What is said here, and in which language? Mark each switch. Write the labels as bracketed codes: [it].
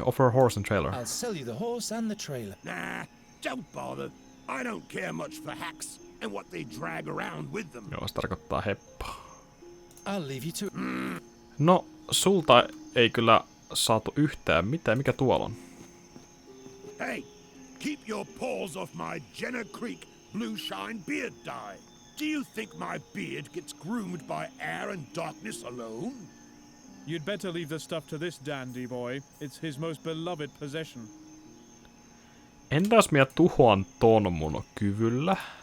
[en] Offer a horse and trailer. I'll sell you the horse and the trailer. Nah, don't bother. I don't care much for hacks and what they drag around with them. [fi] Joo, se tarkoittaa heppaa. [en] I'll leave you to... [fi] No, sulta ei kyllä saatu yhtään mitään. Mikä tuolla on? [en] Hey, keep your paws off my Jenner Creek blue shine beard dye. Do you think my beard gets groomed by air and darkness alone? You'd better leave the stuff to this dandy boy. It's his most beloved possession. [fi] Entäs minä tuhoan ton mun kyvyllä?